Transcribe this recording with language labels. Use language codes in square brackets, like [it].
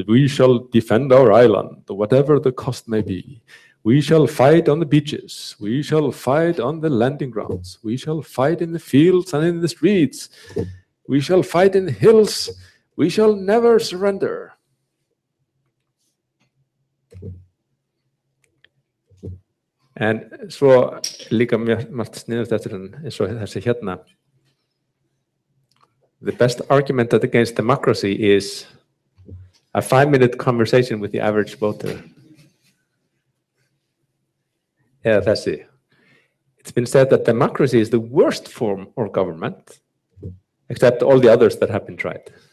[en] We shall defend our island, whatever the cost may be. We shall fight on the beaches. We shall fight on the landing grounds. We shall fight in the fields and in the streets. We shall fight in the hills We shall never surrender. [is] En svo líka mjög margt sniðugt eftir hann eins og þessi hérna. [en] The best argument against democracy is a 5-minute conversation with the average voter. [is] Eða þessi. [en] It's been said that democracy is the worst form of government, except all the others that have been tried.